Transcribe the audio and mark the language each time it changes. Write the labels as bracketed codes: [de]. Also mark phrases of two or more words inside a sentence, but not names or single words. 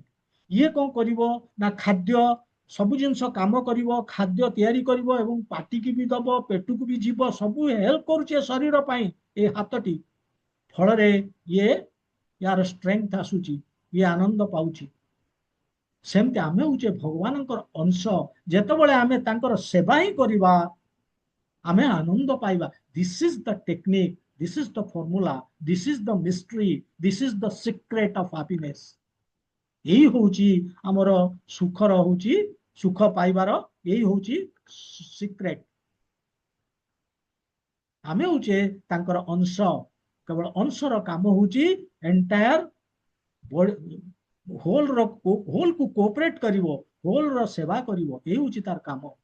[or] ଇଏ କଣ କରିବ ନା ଖାଦ୍ୟ, ସବୁ ଜିନିଷ କାମ କରିବ, ଖାଦ୍ୟ ତିଆରି କରିବ ଏବଂ ପାଟିକି ବି ଦବ, ପେଟକୁ ବି ଯିବ, ସବୁ ହେଲ୍ପ କରୁଛି ଶରୀର ପାଇଁ ଏ ହାତଟି। ଫଳରେ ୟାର ଷ୍ଟ୍ରେଂଥ ଆସୁଛି, ଇଏ ଆନନ୍ଦ ପାଉଛି। ସେମିତି ଆମେ ହଉଛେ ଭଗବାନଙ୍କର ଅଂଶ। ଯେତେବେଳେ ଆମେ ତାଙ୍କର ସେବା ହିଁ କରିବା, ଆମେ ଆନନ୍ଦ ପାଇବା। [en] this is the technique. This is the formula, this is the mystery, this is the secret of happiness. [or] এই হଉଛି ଆମର ସୁଖର ହଉଛି ସୁଖ ପାଇବାର ଏଇ ହଉଛି ସିକ୍ରେଟ। ଆମେ ହଉଛେ ତାଙ୍କର ଅଂଶ, କେବଳ ଅଂଶର କାମ ହଉଛି [en] entire whole [or] କୁ କୋଅପରେଟ କରିବ, ହୋଲ ର ସେବା କରିବ, ଏଇ ହଉଛି ତାର କାମ।